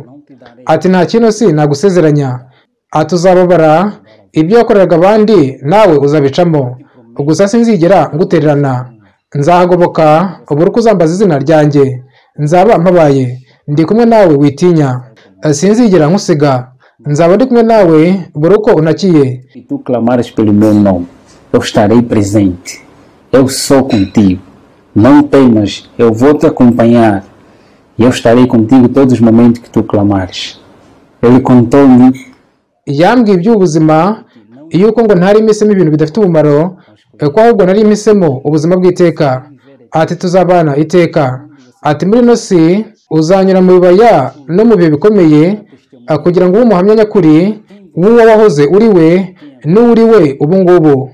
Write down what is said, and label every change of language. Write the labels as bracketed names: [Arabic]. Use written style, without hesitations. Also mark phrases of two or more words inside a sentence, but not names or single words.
[Kinyarwanda] Ati nta kintu si nagusezeranya. Ati uzababara ibyo wakoreraga abandi nawe uzabicamo, gusa sinzigera ngutererana. Nzahagoboka ubura uko uzambaza izina ryanjye, nzaba mpabaye ndi kumwe nawe, witinya. Sinzigera nkusiga, nzaba ndi kumwe nawe buri uko unakiye. [Portuguese] Se tu clamares pelo meu nome, eu estarei presente. Eu sou contigo. Não temas, eu vou te acompanhar. E eu estarei contigo todos os momentos que tu clamares. Ele contou-me [Kinyarwanda] yambwiye iby'ubuzima yuko ngo ntari mpisemo ibintu bidafite umumaro, ko ahubwo nari mpisemo ubuzima bw'iteka. Ati tuzabana iteka. Ati muri ino si uzanyura mu bibaya no mu bihe bikomeye, kugira ngo ube umuhamya nyakuri w'uwo wahoze uri we n'uri we ubu ngubu.